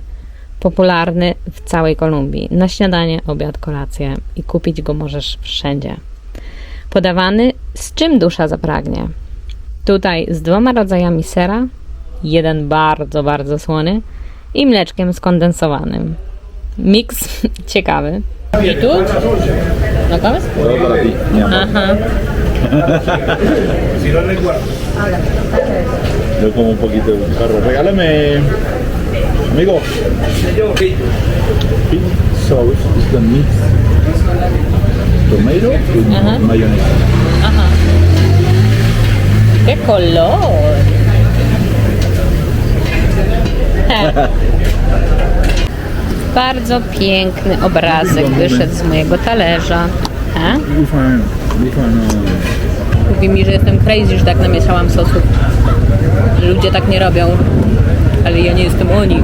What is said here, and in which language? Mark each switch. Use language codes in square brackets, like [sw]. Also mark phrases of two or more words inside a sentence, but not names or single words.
[pl] Popularny w całej Kolumbii. Na śniadanie, obiad, kolację i kupić go możesz wszędzie. Podawany z czym dusza zapragnie. Tutaj z 2 rodzajami sera, jeden bardzo, bardzo słony i mleczkiem skondensowanym. Miks ciekawy. I tu? [es] ¿No comes? Todo para ti, mi amor. Ajá. Yo como un poquito de un carro. Regálame, amigo. [en] Pink sauce is the mix tomato with [es] Ajá. [en] mayonnaise. [es] Ajá. ¡Qué color! [pl] Bardzo piękny obrazek wyszedł z mojego talerza. A? Mówi mi, że jestem crazy, że tak namieszałam sosów. Że ludzie tak nie robią. Ale ja nie jestem oni.